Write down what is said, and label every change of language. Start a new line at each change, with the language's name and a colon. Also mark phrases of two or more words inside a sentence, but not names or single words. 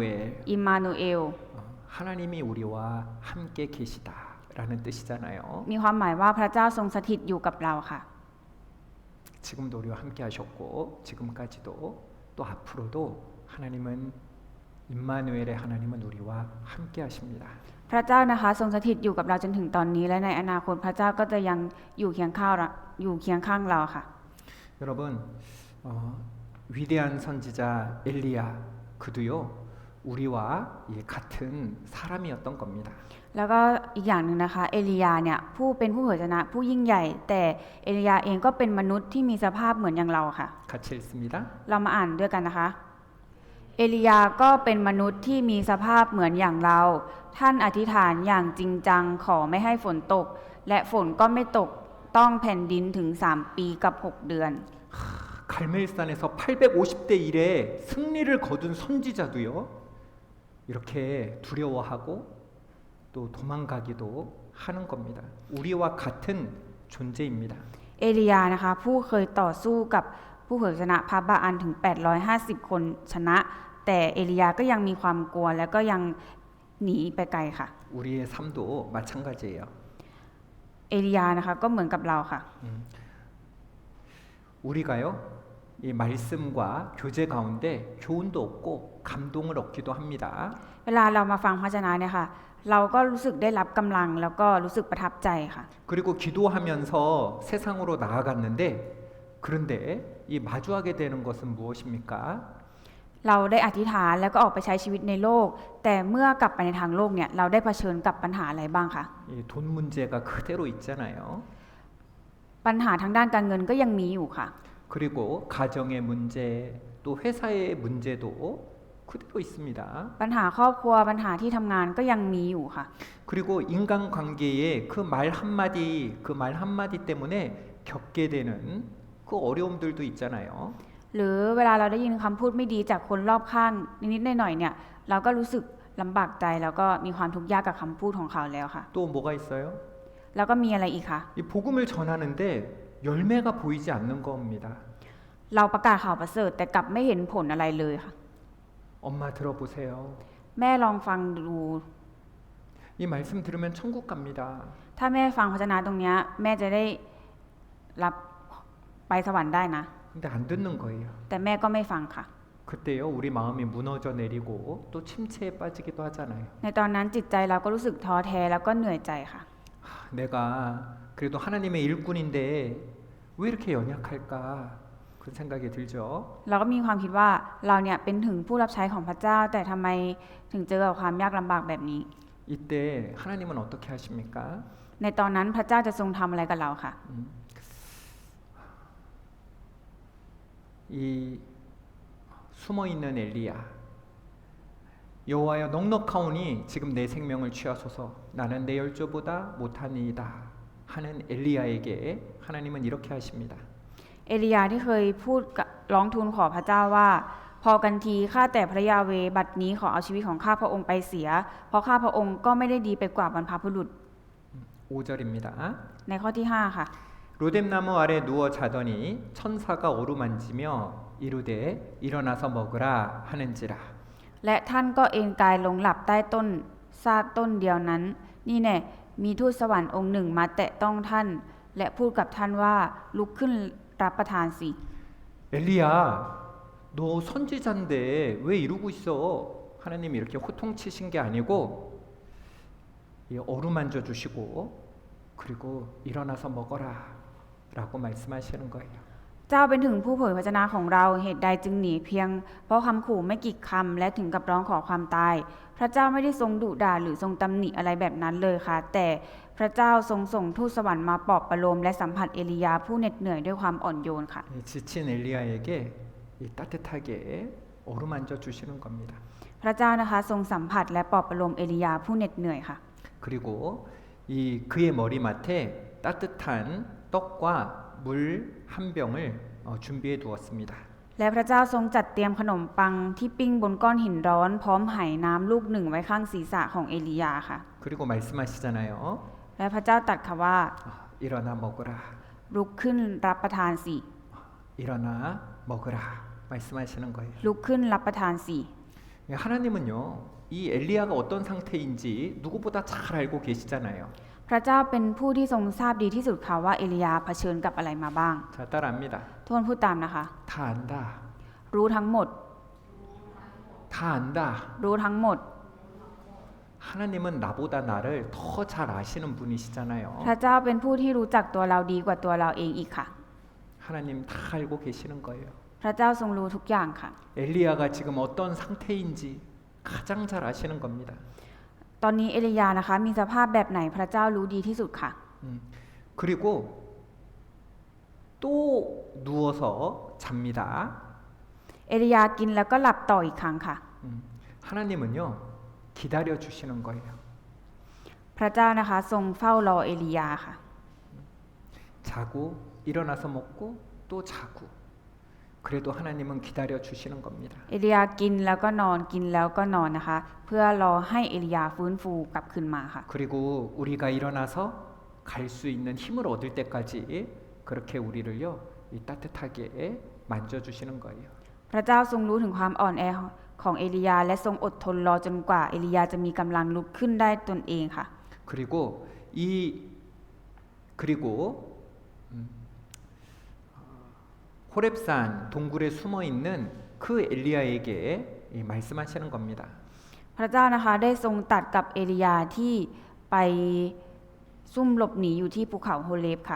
Thai: อิมมานูเอล
Korean: 하나님이 우리와 함께 계시다라는 뜻이잖아요.
Thai: มีความหมายว่าพระเจ้าทรงสถิตอยู่กับเราค่ะ
Korean: 지금도 우리와 함께 하셨고 지금까지도 또 앞으로도 하나님은 임마누엘의 하나님은 우리와 함께 하십니다.
Thai: พระเจ้านะคะทรงสถิตอยู่กับเราจนถึงตอนนี้และในอนาคตพระเจ้าก็จะยังอยู่เคียงข้างเราค่ะ
Korean: 여러분 위대한 선지자 엘리야 그도요 우리와 같은 사람이었던 겁니다.
Thai: แล้วก็อีกอย่างหนึ่งนะคะเอลียาเนี่ยเป็นผู้เผยชนะผู้ยิ่งใหญ่แต่เอลียาเองก็เป็นมนุษย์ที่มีสภาพเหมือนอย่างเราค่ะ
Korean: 같이 읽습니다.
Thai: เรามาอ่านด้วยกันนะคะเอลียาก็เป็นมนุษย์ที่มีสภาพเหมือนอย่างเราท่านอธิษฐานอย่างจริงจังขอไม่ให้ฝนตกและฝนก็ไม่ตกต้องแผ่นดินถึง3 ปีกับ 6 เดือน
Korean: 갈멜산에서 850대 1의 승리를 거둔 선지자도요 이렇게 두려워하고 또 도망가기도 하는 겁니다. 우리와 같은 존재입니다.
Thai: เอลียานะคะผู้เคยต่อสู้กับผู้เผยชนะพระบาอันถึง850 คนชนะแต่เอลียาก็ยังมีความกลัวแล้วก็ยังหนีไปไกลค่ะ
Korean: 우리의 삶도 마찬가지예요.
Thai: เอลียานะคะก็เหมือนกับเราค่ะ
Korean: 우리가요 이 말씀과 교제 가운데 교훈도 얻고 감동을 얻기도 합니다.
Thai: เวลาเรามาฟังพระวจนะเนี่ยค่ะเราก็รู้สึกได้รับกำลังแล้วก็รู้สึกประทับใจค่ะ
Korean: 그리고 기도하면서 세상으로 나아갔는데 그런데 이 마주하게 되는 것은 무엇입니까?
Thai: เราได้อธิษฐานแล้วก็ออกไปใช้ชีวิตในโลกแต่เมื่อกลับไปในทางโลกเนี่ยเราได้เผชิญกับปัญหาอะไรบ้างคะ
Korean: 돈 문제가 그대로 있잖아요.
Thai: ปัญหาทางด้านการเงินก็ยังมีอยู่ค่ะ
Korean: 그리고 가정의 문제 또 회사의 문제도 그대로 있습니다.
Thai: ปัญหาครอบครัวปัญหาที่ทำงานก็ยังมีอยู่ค่ะ
Korean: 그리고 인간관계에 그 말 한마디 때문에 겪게 되는 그 어려움들도 있잖아요.
Thai: หรือเวลาเราได้ยินคำพูดไม่ดีจากคนรอบข้างนิดๆหน่อยๆเนี่ยเราก็รู้สึกลำบากใจแล้วก็มีความทุกข์ยากกับคำพูดของเขาแล้วค่ะ
Korean: 또 뭐가 있어요?
Thai: แล้วก็มีอะไรอีกคะ
Korean: 이 복음을 전하는데 열매가 보이지 않는 겁니다.
Thai: เราประกาศข่าวประเสริฐแต่กลับไม่เห็นผลอะไรเลยค่ะ
Korean: 엄마 들어보세요.
Thai: แม่ลองฟังดู
Korean: 이 말씀 들으면 천국 갑니다.
Thai: ถ้าแม่ฟังพระวจนะตรงเนี้ยแม่จะได้รับไปสวรรค์ได้นะ
Korean: 근데 안 듣는 거예요.
Thai: แต่แม่ก็ไม่ฟังค่ะ
Korean: 그때요 우리 마음이 무너져 내리고 또 침체에 빠지기도 하잖아요.
Thai: ในตอนนั้นจิตใจเราก็รู้สึกท้อแท้แล้วก็เหนื่อยใจค่ะ
Korean: 내가 그래도 하나님의 일꾼인데 왜 이렇게 연약할까 그런 생각이 들죠.
Thai: เราก็มีความคิดว่าเราเนี่ยเป็นถึงผู้รับใช้ของพระเจ้าแต่ทำไมถึงเจอกับความยากลำบากแบบนี้
Korean: 이때 하나님은 어떻게 하십니까?
Thai: ในตอนนั้นพระเจ้าจะทรงทำอะไรกับเราค่ะ
Korean: 이 숨어 있는 엘리야 여호와여 넉넉하오니 지금 내 생명을 취하소서 나는 내 열조보다 못하니이다 하는 엘리야에게 하나님은 이렇게 하십니다.
Thai: เอลียาที่เคยพูดร้องทูลขอพระเจ้าว่าพอกันทีข้าแต่พระยาเวห์บัดนี้ขอเอาชีวิตของข้าพระองค์ไปเสียเพราะข้าพระองค์ก็ไม่ได้ดีไปกว่าบรรพบุรุษ
Korean: 5절입니다.
Thai: ในข้อที่5ค่ะ
Korean: 로뎀나무 아래 누워 자더니 천사가 어루만지며 이르되 일어나서 먹으라 하는지라
Thai: และท่านก็เอนกายลงหลับใต้ต้นซากต้นเดียวนั้น นี่แน่มีทูตสวรรค์องค์หนึ่งมาแตะต้องท่าน และพูดกับท่านว่าลุกขึ้นรับประทานสิ
Korean: 엘리야, 너 선지자인데 왜 이러고 있어? 하나님이 이렇게 호통치신 게 아니고 어루만져 주시고 그리고 일어나서 먹어라 라고 말씀하시는 거예요.
Thai: เจ้าเป็นถึงผู้เผยพระวจนะของเราเหตุใดจึงหนีเพียงเพราะคำขู่ไม่กี่คำและถึงกับร้องขอความตาย พระเจ้าไม่ได้ทรงดุด่าหรือทรงตำหนิอะไรแบบนั้นเลยค่ะ แต่พระเจ้าทรงส่งทูตสวรรค์มาปลอบประโลมและสัมผัสเอลียาผู้เหน็ดเหนื่อยด้วยความอ่อนโยนค่ะ
Korean: 이 지친 엘리야에게 이 따뜻하게 어루만져 주시는 겁니다.
Thai: พระเจ้านะคะทรงสัมผัสและปลอบประโลมเอลียาผู้เหน็ดเหนื่อยค่ะ
Korean: 그리고 이 그의 머리맡에 따뜻한 떡과 물 한 병을 준비해 두었습니다.
Thai: และพระเจ้าทรงจัดเตรียมขนมปังที่ปิ้งบนก้อนหินร้อนพร้อมไหน้ำลูกหนึ่งไว้ข้างศีรษะของเอลียาค่ะ
Korean: 그리고 말씀하시잖아요.
Thai: และพระเจ้าตรัสค่ะว่า
Korean: 일어나 먹으라.
Thai: ลุกขึ้นรับประทานสิ
Korean: 일어나 먹으라. 말씀하시는 거예요.
Thai: ลุกขึ้นรับประทานสิ
Korean: 하나님은요. 이 엘리야가 어떤 상태인지 누구보다 잘 알고 계시잖아요.
Thai: พระเจ้าเป็นผู้ที่ทรงทราบดีที่สุดค่ะว่าเอลียาเผชิญกับอะไรมาบ้าง
Korean: 자, 따라합니다.
Thai: ทุกคนพูดตามนะคะ
Korean: 다 안다.
Thai: รู้ทั้งหมด
Korean: 다 안다.
Thai: รู้ทั้งหมด
Korean: 하나님은 나보다 나를 더 잘 아시는 분이시잖아요.
Thai: พระเจ้าเป็นผู้ที่รู้จักตัวเราดีกว่าตัวเราเองอีกค่ะ
Korean: 하나님 다 알고 계시는 거예요.
Thai: พระเจ้าทรงรู้ทุกอย่างค่ะ
Korean: 엘리야가 지금 어떤 상태인지 가장 잘 아시는 겁니다.
Thai: ตอนนี้เอลียานะคะมีสภาพแบบไหนพระเจ้ารู้ดีที่สุดค่ะ
Korean: 그리고 또 누워서 잡니다.
Thai: เอลียากินแล้วก็หลับต่ออีกครั้งค่ะ
Korean: 하나님은요 기다려 주시는 거예요.
Thai: พระเจ้านะคะทรงเฝ้ารอเอลียาค่ะ
Korean: 자고 일어나서 먹고 또 자고. 그래도 하나님은 기다려 주시는 겁니다.
Thai: เอลียากินแล้วก็นอนกินแล้วก็นอนนะคะ เพื่อรอให้เอลียาฟื้นฟูกลับคืนมาค่ะ
Korean: 그리고 우리가 일어나서 갈 수 있는 힘을 얻을 때까지 그렇게 우리를요 이 따뜻하게 만져 주시는 거예요.
Thai: พระเจ้าทรงรู้ถึงความอ่อนแอของเอลียาและทรงอดทนรอจนกว่าเอลียาจะมีกำลังลุกขึ้นได้ตนเองค่ะ
Korean: 그리고 호렙산 동굴에 숨어 있는 그 엘리야에게 말씀하시는 겁니다.
Thai: พระเจ้านะคะได้ทรงตรัสกับเอลียาที่ไปซุ่มหลบหนีอยู่ที่ภูเขาโฮเลบค่ะ